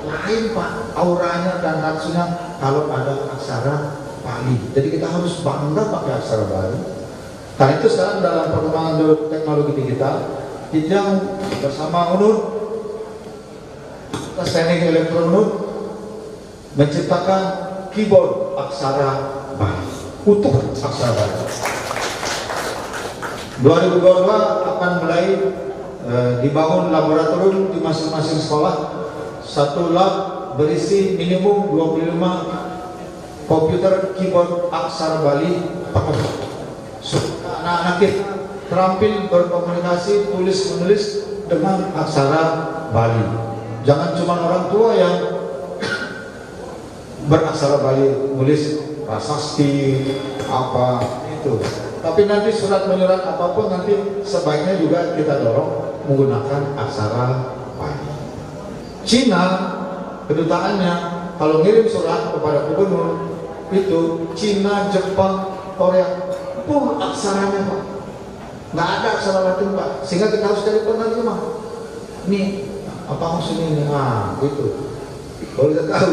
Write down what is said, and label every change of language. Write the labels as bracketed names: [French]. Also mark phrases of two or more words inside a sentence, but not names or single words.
[Indonesian] Lain, Pak, auranya dan natsunya kalau ada aksara Bali. Jadi kita harus bangga pakai aksara Bali. Karena itu sekarang dalam perkembangan teknologi digital, kita bersama UNUD, teknik elektron UNUD, menciptakan keyboard aksara Bali, utuh aksara Bali. 2022 akan mulai dibangun laboratorium di masing-masing sekolah. Satu lab berisi minimum 25 komputer keyboard aksara Bali pakai. Anak-anak kita terampil berkomunikasi, tulis menulis dengan aksara Bali. Jangan cuma orang tua yang beraksara Bali, nulis prasasti apa itu. Tapi nanti surat menyurat apapun nanti sebaiknya juga kita dorong menggunakan aksara Bali. Cina kedutaannya kalau ngirim surat kepada gubernur itu Cina, Jepang, Korea pun aksaranya, Pak. Nggak ada aksara Latin, Pak. Sehingga kita harus cari penerjemah. Nih, apa maksudnya ini? Gitu. Kalau kita tahu.